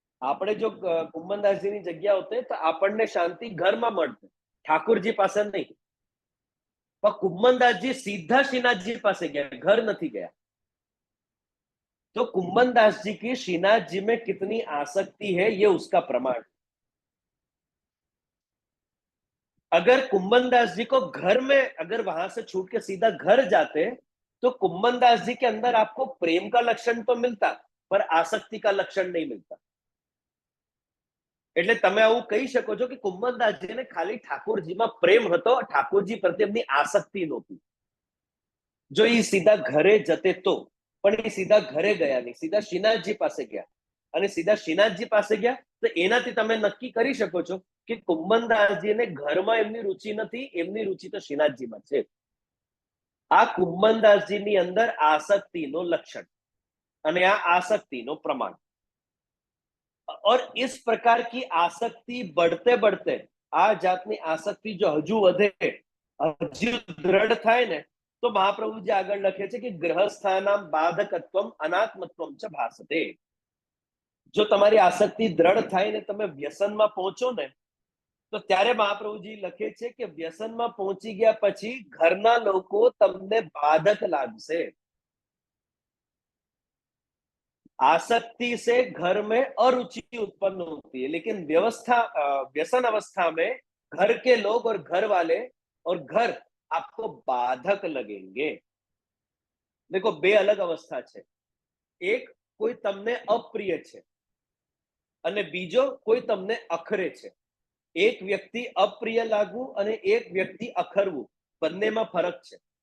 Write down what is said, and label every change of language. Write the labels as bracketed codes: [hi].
[gu] આપણે જો કુંભનદાસજીની જગ્યા હોતે તો આપણને શાંતિ ઘરમાં મળશે, ઠાकुरજી પાસે નહીં. [hi] पर कुम्भनदास जी सीधा श्रीनाथ जी पास गया, घर नहीं गया. तो कुम्भनदास जी की श्रीनाथ जी में कितनी आसक्ति है ये उसका प्रमाण. अगर कुम्भनदास जी को घर में अगर वहां से छूट के सीधा घर जाते तो कुम्भनदास जी के अंदर आपको प्रेम का लक्षण तो मिलता पर आसक्ति का लक्षण नहीं मिलता. [gu] એટલે તમે આવું કહી શકો છો કે કુંભનદાસજીને ખાલી ઠાકોરજીમાં પ્રેમ હતો, ઠાકોરજી પ્રત્યે એમની આસક્તિ નહોતી. જો એ સીધા ઘરે જતે તો, પણ એ સીધા ઘરે ગયા નહીં, સીધા શ્રીનાથજી પાસે ગયા. અને સીધા શ્રીનાથજી પાસે ગયા તો એનાથી તમે નક્કી કરી શકો છો કે કુંભનદાસજીને ઘરમાં એમની રુચિ નથી, એમની રુચિ તો શ્રીનાથજીમાં છે. આ કુંભનદાસજીની અંદર આસક્તિનો લક્ષણ અને આ આસક્તિનો પ્રમાણ. [hi] और इस प्रकार की आसक्ति बढ़ते बढ़ते आ जातनी आसक्ति जो हजू વધે, हजू दृढ़ [gu] થાય ને તો મહાપ્રભુજી આગળ લખે છે કે [sa] ગ્રહસ્થાનામ બાધકત્વમ અનાત્મત્વમ ચ ભાસતે. [gu] જો તમારી આસક્તિ દ્રઢ થાય ને તમે વ્યસનમાં પહોંચો ને તો ત્યારે મહાપ્રભુજી લખે છે કે વ્યસનમાં પહોંચી ગયા પછી ઘરના લોકો તમને બાધક લાગશે. [hi] आसक्ति से घर में अरुचि उत्पन्न होती है, लेकिन व्यसन अवस्था में घर के लोग और घर वाले और घर आपको बाधक लगेंगे. [gu] देखो બે અલગ અવસ્થા છે. એક કોઈ તમને અપ્રિય છે અને બીજો કોઈ તમને અખરે છે. એક વ્યક્તિ અપ્રિય લાગવું અને એક વ્યક્તિ અખરવું, બંનેમાં ફરક છે.